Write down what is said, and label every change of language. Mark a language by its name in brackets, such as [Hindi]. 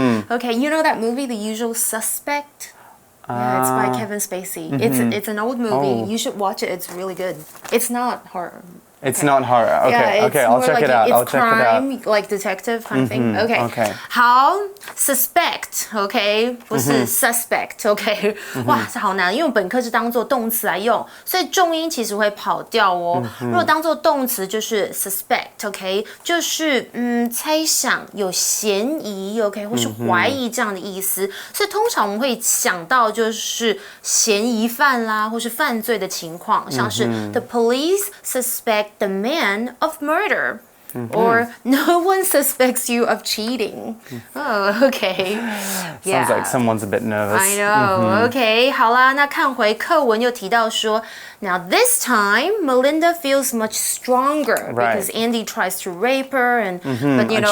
[English] Okay, you know that movie, The Usual Suspect? Yeah, it's by Kevin Spacey. It's an old movie. You should watch it. It's really good. It's not horror. It's not horror. Okay, okay, I'll check it out. I'll check it out. It's crime, like detective kind of thing. Okay. 好 ，suspect. [Chinese] OK， 不是 suspect. OK， 哇，这好难，因为我本课是当做动词来用，所以重音其实会跑掉哦。如果当做动词就是 suspect. OK， 就是猜想、有嫌疑 OK， 或是怀疑这样的意思。所以通常我们会想到就是嫌疑犯啦，或是犯罪的情况，像是 [English] the police suspect the man of murder. Or no one suspects you of cheating. Oh, okay. Sounds like someone's a bit nervous. I know. Okay, [Chinese] 好啦，那看回课文又提到说 [English] Now this time, Melinda feels much stronger because Andy tries to rape her and, but you know.